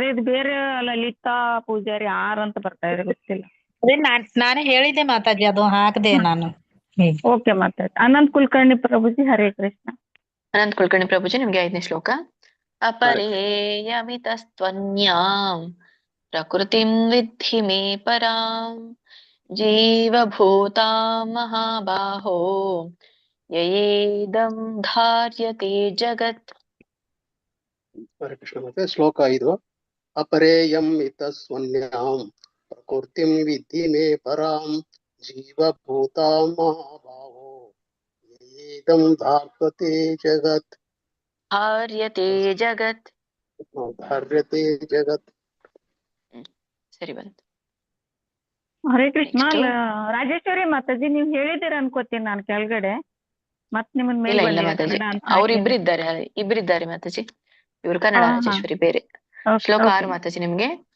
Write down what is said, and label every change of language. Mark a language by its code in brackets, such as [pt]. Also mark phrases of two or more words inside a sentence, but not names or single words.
[kn] ಇದು ಬೇರೆ ಲಲಿತಾ ಪೂಜಾರಿ ಆರ್ ಅಂತ ಬರ್ತಾ ಇದೆ, ಗೊತ್ತಿಲ್ಲ. ಅದೇ ನಾನೇ ಹೇಳಿದ್ದೆ ಮಾತಾಜಿ, ಅದು ಹಾಕ್ದೆ ನಾನು. ಓಕೆ ಮಾತಾಜಿ. ಅನಂತ್ ಕುಲಕರ್ಣಿ ಪ್ರಭುಜಿ [sa] ಹರೇ ಕೃಷ್ಣ. [kn] ಅನಂತ್ ಕುಲಕರ್ಣಿ ಪ್ರಭುಜಿ, ನಿಮ್ಗೆ 5ನೇ ಶ್ಲೋಕ. [sa] ಅಪರೇಯಮಿತಸ್ತ್ವನ್ಯಾಂ ಪ್ರಕೃತಿಂ ವಿದ್ಧಿ ಮೇ ಪರಾಂ ಜೀವಭೂತಾಂ ಮಹಾಬಾಹೋ ಯಯೇದಂ ಧಾರ್ಯತೆ ಜಗತ್. ಹರೇ ಕೃಷ್ಣ. [kn] ಮತ್ತೆ ಶ್ಲೋಕ 5. [sa] ಅಪರೇಯಂ ಇತಸ್ವನ್ಯಾಂ ಪ್ರಕೃತಿಂ ವಿದ್ಧಿ ಮೇ ಪರಾಂ ಜೀವಭೂತಾಂ ಮಹಾಭಾವೋ ಯಯೇದಂ ಧಾರ್ಯತೆ ಜಗತ್. ಧಾರ್ಯತೆ ಜಗತ್. ಧಾರ್ಯತೆ ಜಗತ್. [kn] ಸರಿ ಬಂತು. [sa] ಹರೇ ಕೃಷ್ಣ. [en] Next. [kn] ರಾಜೇಶ್ವರಿ ಮಾತಾಜಿ, ನೀವ್ ಹೇಳಿದಿರ ಅನ್ಕೋತೀನಿ ನಾನು ಕೆಳಗಡೆ. ಮತ್ ನಿಮ್ಮನ್ ಇಲ್ಲ ಮೇಲ್ ಇಲ್ಲ ಬಂದಿದೆ ಮಾತಾಜಿ, ಕನ್ನಡ ಅಂತ ಅವ್ರಿಬ್ರು ಹಾಕಿದ್ದೀನಿ. ಇಬ್ಬರಿದ್ದಾರೆ ಮಾತಾಜಿ. ಇವ್ರು ಕನ್ನಡ, ಹಾ, ಹಾ. ರಾಜೇಶ್ವರಿ ಬೇರೆ. ಓಕೆ, ಶ್ಲೋಕ ಓಕೆ. 6 ಮಾತಾಜಿ ನಿಮ್ಗೆ.